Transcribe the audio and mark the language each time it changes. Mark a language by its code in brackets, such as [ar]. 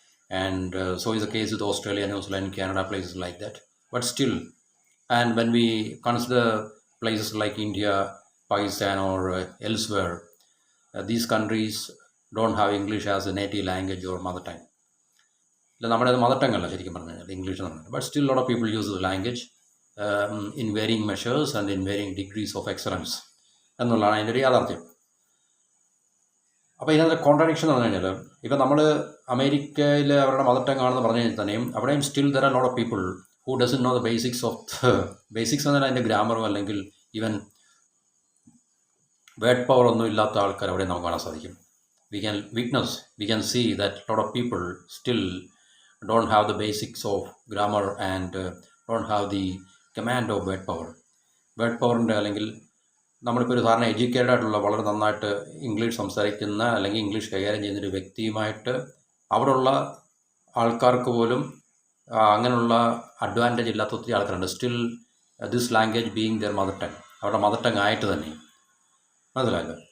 [en] And so is the case with Australia, New Zealand, Canada, places like that. But still, and when we consider places like India, Pakistan, or elsewhere, these countries don't have English as a native language or mother tongue. [ml] നമ്മുടെ mother tongue അല്ല ശരിക്കും പറഞ്ഞു കഴിഞ്ഞാൽ English എന്ന് പറഞ്ഞാൽ. [en] but still lot of people use the language in varying measures and in varying degrees of excellence [ml] എന്നുള്ളതാണ് അതിൻ്റെ ഒരു യാഥാർത്ഥ്യം. അപ്പോൾ ഇതിനകത്ത് കോൺട്രാഡിക്ഷൻ എന്ന് പറഞ്ഞു കഴിഞ്ഞാൽ, ഇപ്പം നമ്മൾ അമേരിക്കയിൽ അവരുടെ മദർ ടങ് ആണെന്ന് പറഞ്ഞു കഴിഞ്ഞാൽ തന്നെയും അവിടെയും [en] still there are lot of people who doesn't know the basics of basics [ml] എന്നാൽ അതിൻ്റെ ഗ്രാമറും അല്ലെങ്കിൽ ഈവൻ വേർഡ് പവർ ഒന്നും ഇല്ലാത്ത ആൾക്കാർ അവിടെ നമുക്ക് കാണാൻ സാധിക്കും. [en] we can see that a lot of people still don't have the basics of grammar and don't have the command of word power. [ml] Word പവറിൻ്റെ അല്ലെങ്കിൽ നമ്മളിപ്പോൾ ഒരു സാധാരണ എഡ്യൂക്കേറ്റഡ് ആയിട്ടുള്ള വളരെ നന്നായിട്ട് ഇംഗ്ലീഷ് സംസാരിക്കുന്ന അല്ലെങ്കിൽ ഇംഗ്ലീഷ് കൈകാര്യം ചെയ്യുന്നൊരു വ്യക്തിയുമായിട്ട് അവിടെയുള്ള ആൾക്കാർക്ക് പോലും അങ്ങനെയുള്ള അഡ്വാൻറ്റേജ് ഇല്ലാത്ത ഒത്തിരി ആൾക്കാരുണ്ട്. [en] still this language being their mother tongue, [ml] അവരുടെ മദർ ടങ് ആയിട്ട് തന്നെ. മനസ്സിലായല്ലോ?